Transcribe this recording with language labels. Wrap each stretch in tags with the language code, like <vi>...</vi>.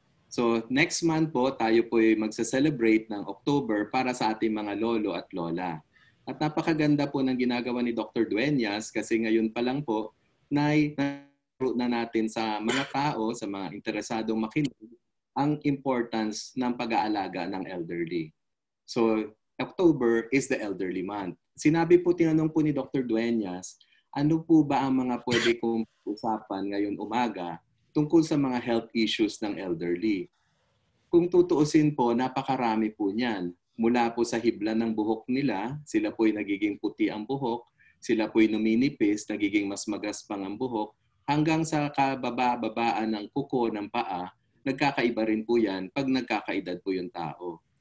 <tl>So next month po, tayo po ay magsa-celebrate ng October para sa ating mga lolo at lola. At napakaganda po ng ginagawa ni Dr. Dueñas kasi ngayon pa lang po na natin sa mga tao, sa mga interesadong makinig, ang importance ng pag-aalaga ng elderly.</tl> <en>So October is the elderly month.</en> <tl>Tinanong po ni Dr. Dueñas, ano po ba ang mga pwede kong usapan ngayon umaga tungkol sa mga health issues ng elderly? Kung tutuusin po, napakarami po niyan. Mula po sa hibla ng buhok nila, sila po'y nagiging puti ang buhok, sila po'y numinipis, nagiging mas magaspang ang buhok, hanggang sa kababa-babaan ng kuko ng paa, nagkakaiba rin po yan pag nagkakaedad po yung tao.</tl>